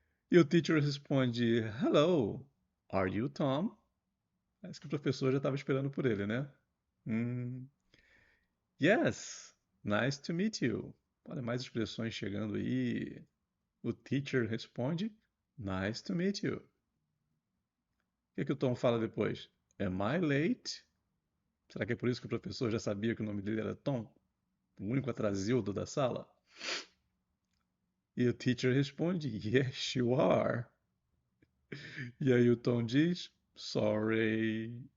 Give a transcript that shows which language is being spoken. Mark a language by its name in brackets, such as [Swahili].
[Portuguese] E o teacher responde, [English] hello, are you Tom? [Portuguese] Parece que o professor já estava esperando por ele, né? [English] Yes, nice to meet you. [Portuguese] Olha, mais expressões chegando aí. O teacher responde, [English] nice to meet you. [Portuguese] O que o Tom fala depois? [English] Am I late? [Portuguese] Será que é por isso que o professor já sabia que o nome dele era Tom? O único atrasildo da sala? E o teacher responde, [English] yes, you are. [Portuguese] E aí o Tom diz, sorry.